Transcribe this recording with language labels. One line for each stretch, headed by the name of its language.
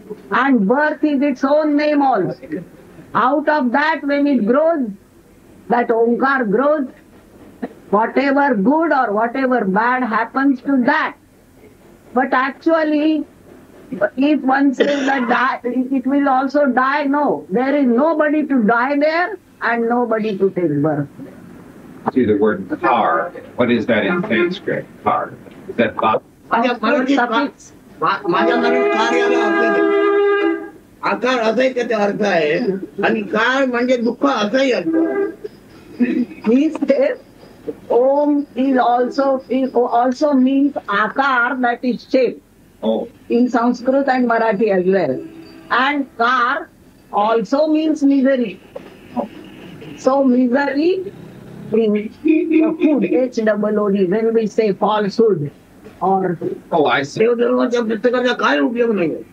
English: And birth is its own name also. Out of that, when it grows, that Omkar grows, whatever good or whatever bad happens to that. But actually, if one says that it will also die, no. There is nobody to die there and nobody to take birth. See the word car. What is that in Sanskrit? Car. Is that Bob?
Marathi: माझ्या मनात कार्याला आकार असाही त्याचा अर्थ आहे आणि car म्हणजे दुःख असाही अर्थ.
English: He says Om is also means Akar, that is shape. Oh. In Sanskrit and Marathi as well. And Kar also means misery. So misery is the food, HOOD, when we say falsehood or Oh, I see.
Marathi: देवधर्माच्या पुस्तकाचा काय उपयोग नाही.